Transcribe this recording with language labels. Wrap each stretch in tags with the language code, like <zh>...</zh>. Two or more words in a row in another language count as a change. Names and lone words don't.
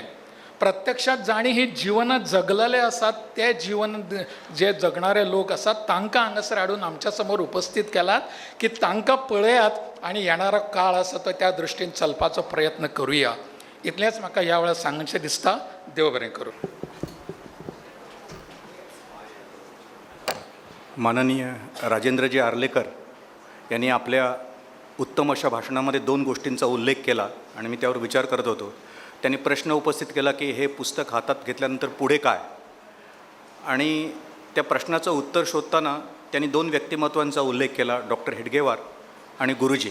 <kok>प्रत्यक्षात जाणी ही जिवनां जगलेले आसात, ते जीवन जे जगणारे लोक आसात तांकां हांगासर हाडून आमच्या समोर उपस्थित केलात की तांकां पळयात आनी येणारो काळ आसा तो त्या दृश्टीन चलपाचो प्रयत्न करुया. इतलेंच म्हाका ह्या वेळार सांगचें दिसता. देव बरें करूं.</kok> <mr>माननीय राजेंद्रजी आर्लेकर यांनी आपल्या उत्तम अशा भाषणामध्ये 2 गोष्टींचा उल्लेख केला आणि मी त्यावर विचार करत होतो. त्यांनी प्रश्न उपस्थित केला की हे पुस्तक हातात घेतल्यानंतर पुढे काय, आणि त्या प्रश्नाचं उत्तर शोधताना त्यांनी 2 व्यक्तिमत्वांचा उल्लेख केला, डॉक्टर हेडगेवार आणि गुरुजी.</mr>